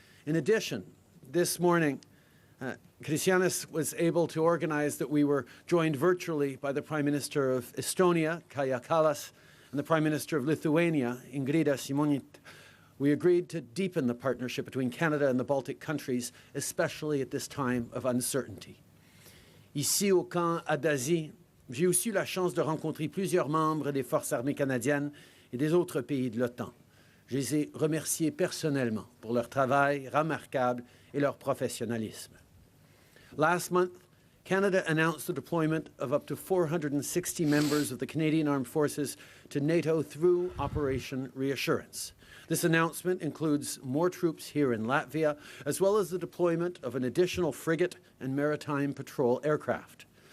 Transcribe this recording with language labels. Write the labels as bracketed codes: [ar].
[en] In addition, this morning, Krišjānis was able to organize that we were joined virtually by the Prime Minister of Estonia, Kaja Kallas, and the Prime Minister of Lithuania, Ingrida Šimonytė, we agreed to deepen the partnership between Canada and the Baltic countries, especially at this time of uncertainty. [fr] Ici, au camp à Dazy, j'ai aussi eu la chance de rencontrer plusieurs membres des forces armées canadiennes et des autres pays de l'OTAN. Je les ai remerciés personnellement pour leur travail remarquable et leur professionnalisme. [en] Last month, Canada announced the deployment of up to 460 members of the Canadian Armed Forces to NATO through Operation Reassurance. This announcement includes more troops here in Latvia, as well as the deployment of an additional frigate and maritime patrol aircraft.